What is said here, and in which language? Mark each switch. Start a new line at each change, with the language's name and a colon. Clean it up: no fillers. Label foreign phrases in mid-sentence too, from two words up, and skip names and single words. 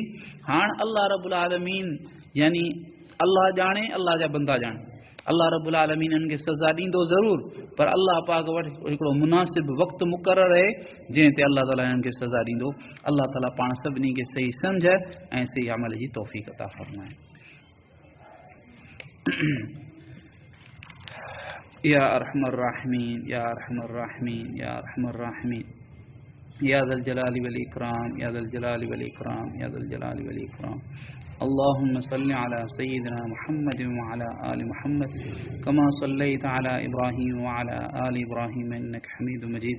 Sindhi: हाणे
Arabic: الله رب العالمين
Sindhi: यानी अल्लाह ॼाणे, अल्लाह जा बंदा ॼाणे,
Arabic: الله رب العالمين
Sindhi: इन्हनि खे सज़ा ॾींदो ज़रूरु, पर अल्लाह पाक वटि हिकिड़ो मुनासिब वक़्तु मुक़ररु आहे जंहिं ते अल्लाह ताला इन्हनि खे सज़ा ॾींदो। अल्लाह ताला पाण सभिनी खे सही सम्झ ऐं सही अमल जी तौफ़ीक़ अता फ़रमाए।
Arabic: يا أرحم الراحمين، يا أرحم الراحمين، يا أرحم الراحمين، يا ذا الجلال والإكرام، يا ذا الجلال والإكرام، يا ذا الجلال والإكرام. اللهم صل على سيدنا محمد وعلى آل محمد كما صليت على إبراهيم وعلى آل إبراهيم إنك حميد مجيد.